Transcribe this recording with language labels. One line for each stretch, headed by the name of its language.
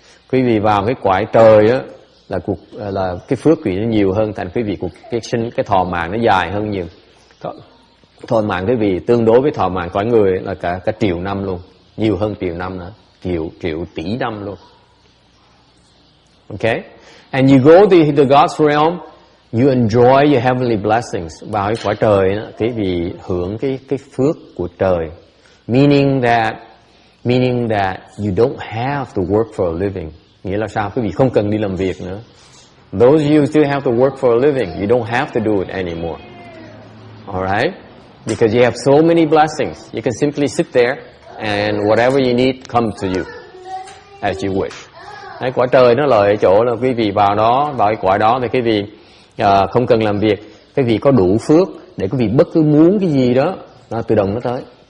Vietnamese: Quý vị vào cái cõi trời á, là cái phước quý vị nó nhiều hơn, thành quý vị cái thọ mạng nó dài hơn nhiều. Thọ mạng quý vị tương đối với thọ mạng cõi người là cả triệu năm luôn, nhiều hơn triệu năm nữa, triệu tỷ năm luôn.
English: Okay? And you go to the God's realm, you enjoy your heavenly blessings.
Vietnamese: Vào cái cõi trời đó, quý vị hưởng cái phước của trời.
English: Meaning that you don't have to work for a living.
Vietnamese: Nghĩa là sao? Quý vị không cần đi làm việc nữa.
English: Those of you still have to work for a living, you don't have to do it anymore. Alright? Because you have so many blessings. You can simply sit there and whatever you need comes to you as you wish.
Vietnamese: Đấy, cõi trời nó lợi ở chỗ là quý vị vào đó, vào cái cõi đó thì quý vị không cần làm việc. Quý vị có đủ phước để quý vị bất cứ muốn cái gì đó, nó tự động nó tới.